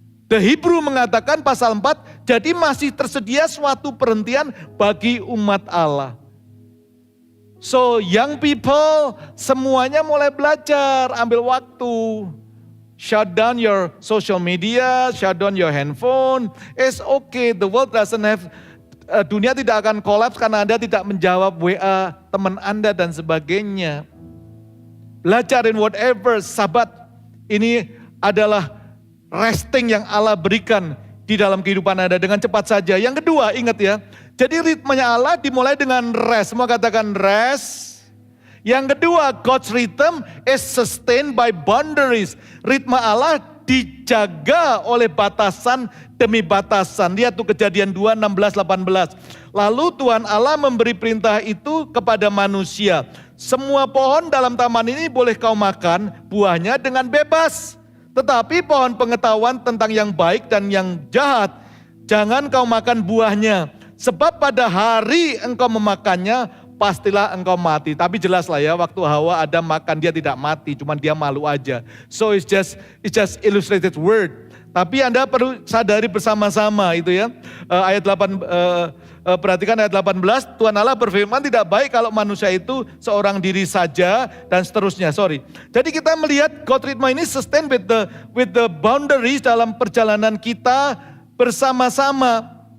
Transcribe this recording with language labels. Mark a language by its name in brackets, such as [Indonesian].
[Indonesian] The Hebrew mengatakan pasal 4, jadi masih tersedia suatu perhentian bagi umat Allah. [English] So young people [Indonesian] semuanya mulai belajar, ambil waktu. [English] Shut down your social media, shut down your handphone. It's okay, the world doesn't have, [Indonesian] dunia tidak akan kolaps karena Anda tidak menjawab WA teman Anda dan sebagainya. Belajar in whatever, Sabat ini adalah resting yang Allah berikan di dalam kehidupan Anda dengan cepat saja. Yang kedua, ingat ya, jadi ritmenya Allah dimulai dengan rest. Semua katakan rest. Yang kedua, [English] God's rhythm is sustained by boundaries. [Indonesian] Ritme Allah dijaga oleh batasan demi batasan. Lihat tuh Kejadian 2, 16, 18. Lalu Tuhan Allah memberi perintah itu kepada manusia. Semua pohon dalam taman ini boleh kau makan buahnya dengan bebas. Tetapi pohon pengetahuan tentang yang baik dan yang jahat, jangan kau makan buahnya. Sebab pada hari engkau memakannya, pastilah engkau mati. Tapi jelas lah ya, waktu Hawa Adam makan dia tidak mati, cuman dia malu aja. [English] So it's just illustrated word. [Indonesian] Tapi Anda perlu sadari bersama-sama itu ya. Ayat 8, perhatikan ayat 18, Tuhan Allah berfirman tidak baik kalau manusia itu seorang diri saja dan seterusnya. Jadi kita melihat God rhythm ini [English] sustain with the boundaries [Indonesian] dalam perjalanan kita bersama-sama.